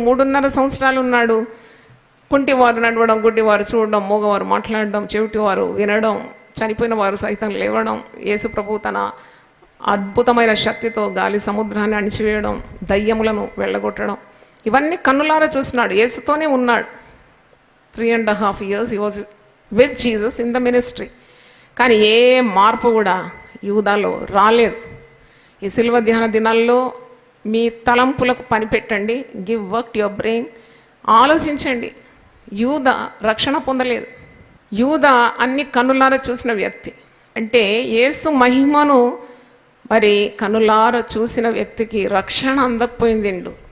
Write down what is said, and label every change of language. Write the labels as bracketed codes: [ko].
[te] 3.5 సంవత్సరాలు ఉన్నాడు. కుంటివారు నడవడం, గుడ్డివారు చూడడం, మూగవారు మాట్లాడడం, చెవిటివారు వినడం, చనిపోయిన వారు సైతం లేవడం, యేసు ప్రభువు తన అద్భుతమైన శక్తితో గాలి సముద్రాన్ని అణిచివేయడం, దయ్యములను వెళ్ళగొట్టడం, ఇవన్నీ కన్నులారా చూసినాడు. యేసుతోనే ఉన్నాడు. [en] 3.5 years he was with Jesus in the ministry. [te] కానీ ఏ మార్పు కూడా యూదాలో రాలేదు. ఈ సిలువ ధ్యాన దినాల్లో మీ తలంపులకు పని పెట్టండి. [en] Give work to your brain. [te] ఆలోచించండి. యూదా రక్షణ పొందలేదు. యూదా అన్ని కన్నులారా చూసిన వ్యక్తి. అంటే యేసు మహిమను మరి కనులార చూసిన వ్యక్తికి రక్షణ అందకపోయిందిండు.